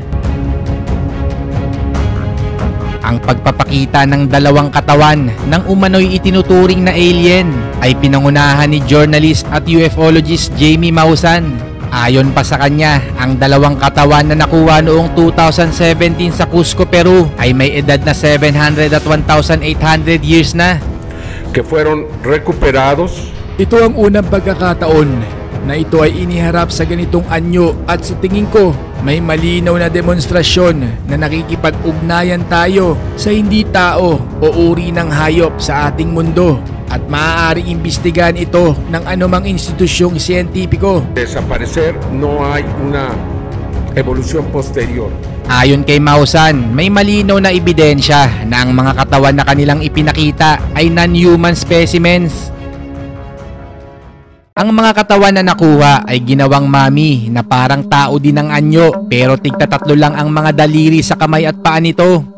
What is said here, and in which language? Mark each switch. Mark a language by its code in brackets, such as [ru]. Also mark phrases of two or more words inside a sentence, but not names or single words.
[tl] Ang pagpapakita ng dalawang katawan ng umano'y itinuturing na alien ay pinangunahan ni journalist at ufologist Jamie Maussan. Ayon pa sa kanya, ang dalawang katawan na nakuha noong 2017 sa Cusco, Peru ay may edad na 700 at 1,800 years na. [es] Que fueron recuperados. [tl] Ito ang unang pagkakataon na ito ay iniharap sa ganitong anyo at sa tingin ko may malinaw na demonstrasyon na nakikipag-ugnayan tayo sa hindi tao o uri ng hayop sa ating mundo at maaaring imbestigahan ito ng anumang institusyong siyentipiko. [es] Desaparecer, no hay una evolución posterior. [tl] Ayon kay Maussan, may malinaw na ebidensya na ang mga katawan na kanilang ipinakita ay [en] non-human specimens. [tl] Ang mga katawan na nakuha ay ginawang mami na parang tao din ang anyo pero tigtatatlo lang ang mga daliri sa kamay at paa nito.